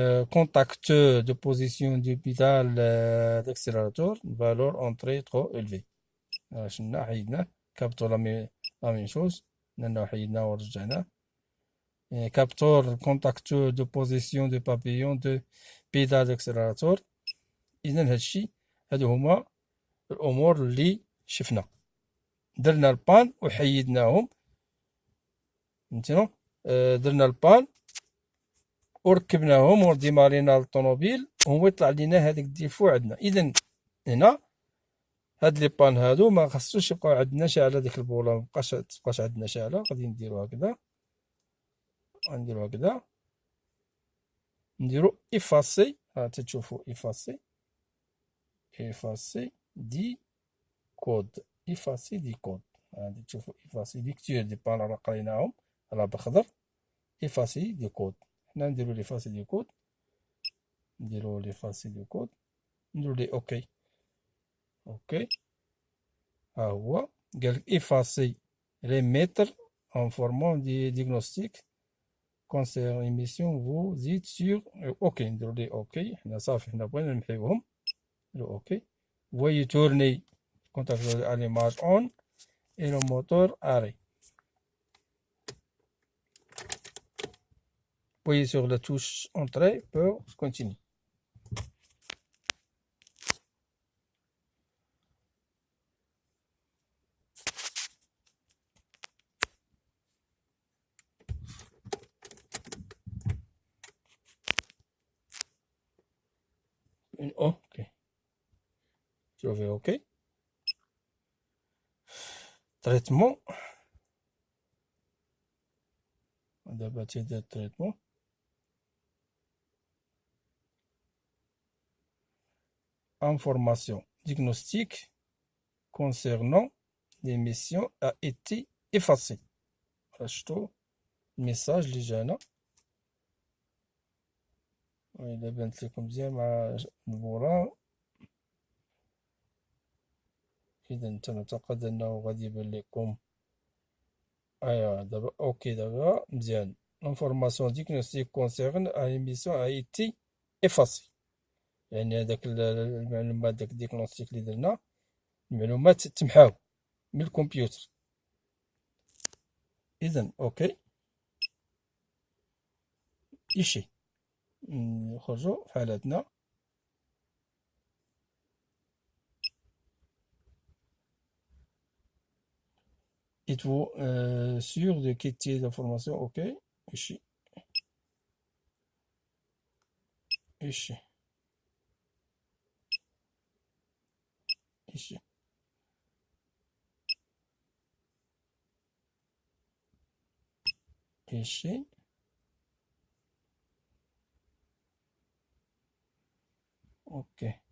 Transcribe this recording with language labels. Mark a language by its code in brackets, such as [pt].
[fr] Contacteur de position du pédale d'accélérateur, valeur entrée trop élevée. [ar] شلنا حيدنا كابتور لا ميم شوز لأنه حيدنا ورجعنا. كابتور كونتاكتور دو بوزيسيون دو بابيون دو بيدال [fr] d'accélérateur. [ar] إذا هادشي هادو هما الأمور اللي شفنا. درنا البان وحيدناهم فهمتينو. درنا البان وركبناهم وديمارينا الطوموبيل وهو يطلع لينا هذاك الديفو عندنا. اذا هنا هاد لي بان هادو ما خصوش يبقاو عندنا شاعله ديك البوله متبقاش عندنا شاعله. غادي نديرو هكذا غنديرو هكذا نديرو افاسي. ها تتشوفو افاسي دي كود افاسي دي كود. غادي تشوفو افاسي دي كتير دي بان راه قريناهم راه بالخضر. افاسي دي كود حنا نديرو ليفاسي دي كود نديرو ليفاسي دي كود نديرو لي اوكي. ها هو قالك افاسي ريميتر [fr] en formant des diagnostics concernant l'émission vous dites sur اوكي. [ar] نديرو لي اوكي. حنا صافي حنا بغينا نمحيوهم نديرو اوكي. [fr] voyez tourner contact à l'image on et le moteur arrêt. Appuyez sur la touche entrée pour continuer. OK. Je vais OK. Traitement. D'abord, de traitement. Information. Diagnostic concernant l'émission a été effacé. [ar] شفتوا الميساج اللي جانا. وإلا بانت لكم مزيان مع البورا. إذا تنعتقد أنه غادي يبان لكم. أيوا دابا أوكي دابا مزيان. [fr] L'information diagnostique concerne à l'émission a été effacée. [ar] يعني هذاك المعلومات داك الديagnostic اللي درنا المعلومات تمحاو من الكمبيوتر. إذا أوكي إيشي نخرجو في حالتنا. [fr] Êtes-vous sûr de quitter l'information? OK. إيشي إيشي إيشي إيشي OK.